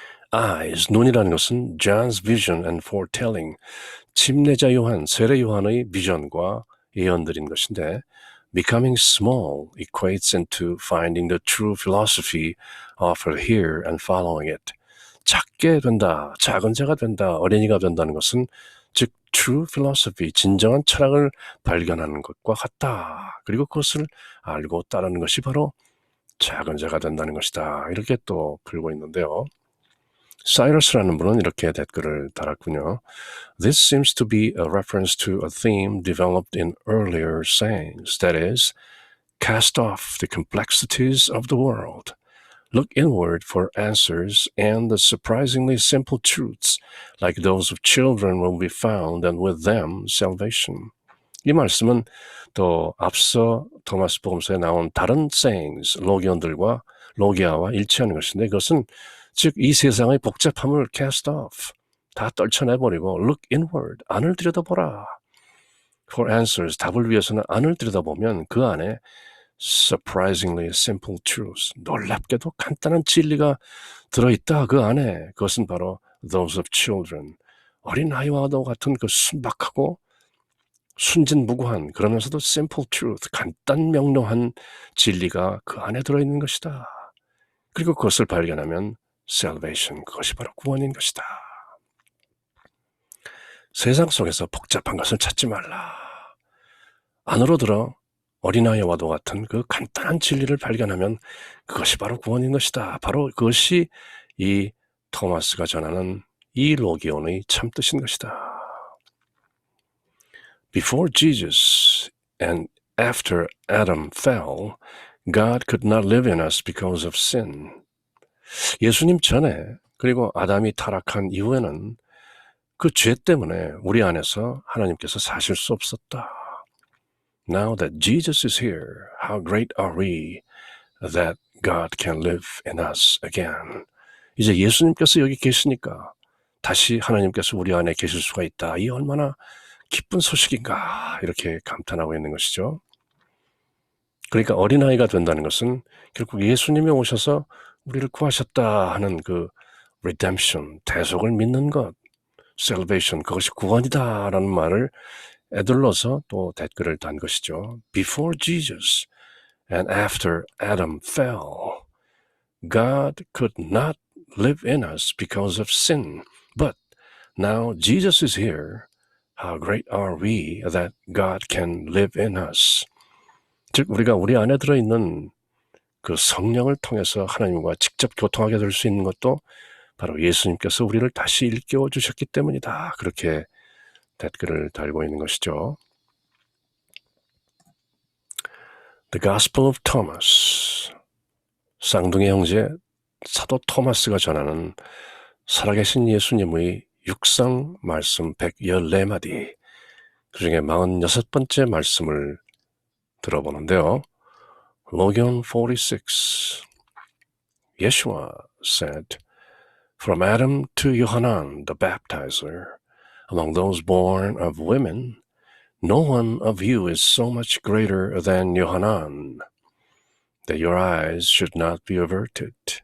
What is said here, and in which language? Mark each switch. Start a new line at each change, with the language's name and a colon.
English: Eyes,
Korean: 눈이라는 것은
English: John's vision and foretelling,
Korean: 침례자 요한, 세례 요한의 비전과 예언들인 것인데
English: becoming small equates into finding the true philosophy offered here and following it.
Korean: 작게 된다, 작은 자가 된다, 어린이가 된다는 것은 즉
English: true philosophy,
Korean: 진정한 철학을 발견하는 것과 같다. 그리고 그것을 알고 따르는 것이 바로 작은 자가 된다는 것이다. 이렇게 또 풀고 있는데요. 사이러스라는 분은 이렇게 댓글을 달았군요.
English: This seems to be a reference to a theme developed in earlier sayings, that is, cast off the complexities of the world. Look inward for answers, and the surprisingly simple truths, like those of children, will be found, and with them salvation.
Korean: 이 말씀은 또 앞서 토마스 복음서에 나온 다른 sayings, 로기아와 일치하는 것인데 그것은 즉 이 세상의 복잡함을
English: cast off,
Korean: 다 떨쳐내버리고
English: look inward,
Korean: 안을 들여다보라.
English: For answers,
Korean: 답을 위해서는 안을 들여다보면 그 안에
English: surprisingly simple truths,
Korean: 놀랍게도 간단한 진리가 들어있다. 그 안에 그것은 바로
English: those of children,
Korean: 어린아이와도 같은 그 순박하고 순진무구한 그러면서도
English: simple truth,
Korean: 간단 명료한 진리가 그 안에 들어있는 것이다. 그리고 그것을 발견하면 salvation, 그것이 바로 구원인 것이다. 세상 속에서 복잡한 것을 찾지 말라. 안으로 들어 어린아이와도 같은 그 간단한 진리를 발견하면 그것이 바로 구원인 것이다. 바로 그것이 이 토마스가 전하는 이 로기온의 참뜻인 것이다.
English: Before Jesus and after Adam fell, God could not live in us because of sin.
Korean: 예수님 전에 그리고 아담이 타락한 이후에는 그 죄 때문에 우리 안에서 하나님께서 사실 수 없었다.
English: Now that Jesus is here, how great are we that God can live in us again.
Korean: 이제 예수님께서 여기 계시니까 다시 하나님께서 우리 안에 계실 수가 있다. 이 얼마나 기쁜 소식인가 이렇게 감탄하고 있는 것이죠. 그러니까 어린아이가 된다는 것은 결국 예수님이 오셔서 우리를 구하셨다 하는 그 redemption, 대속을 믿는 것, salvation, 그것이 구원이다라는 말을 에둘러서 또 댓글을 단 것이죠.
English: Before Jesus and after Adam fell, God could not live in us because of sin. But now Jesus is here. How great are we that God can live in us.
Korean: 즉 우리가 우리 안에 들어있는 그 성령을 통해서 하나님과 직접 교통하게 될 수 있는 것도 바로 예수님께서 우리를 다시 일깨워 주셨기 때문이다. 그렇게 댓글을 달고 있는 것이죠.
English: The Gospel of Thomas.
Korean: 쌍둥이 형제 사도 토마스가 전하는 살아계신 예수님의 육상 말씀 114마디, 그중에 46번째 말씀을 들어보는데요.
English: Logion 46. Yeshua said, From Adam to Yohanan the baptizer, among those born of women, no one of you is so much greater than Yohanan, that your eyes should not be averted.